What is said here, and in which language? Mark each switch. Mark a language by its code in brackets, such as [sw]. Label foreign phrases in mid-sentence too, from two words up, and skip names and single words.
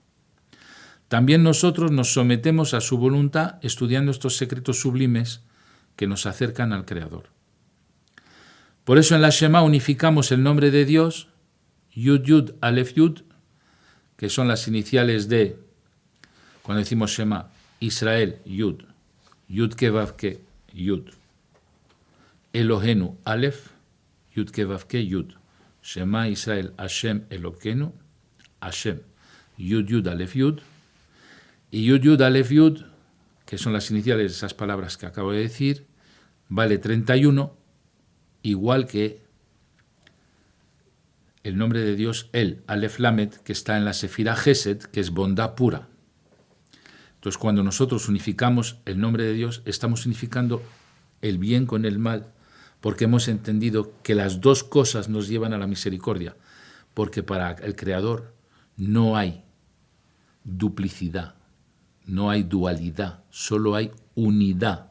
[es] También nosotros nos sometemos a su voluntad estudiando estos secretos sublimes que nos acercan al Creador. Por eso en la Shema unificamos el nombre de Dios, [he] יוד יוד אלף יוד, [es] que son las iniciales de, cuando [he] decimos שמע ישראל יוד יוד קא ואו קא יוד אלוהינו אלף יוד קא ואו קא יוד שמע ישראל השם אלוקינו השם יוד יוד אלף יוד ו יוד יוד אלף יוד, [es] que son las iniciales de esas palabras que acabo de decir, vale 31, igual que el nombre de Dios, el [he] אלף למד, [es] que está en la [he] ספירה חסד, [es] que es bondad pura. Entonces, cuando nosotros unificamos el nombre de Dios, estamos unificando el bien con el mal, porque hemos entendido que las dos cosas nos llevan a la misericordia, porque para el Creador no hay duplicidad, no hay dualidad, solo hay unidad.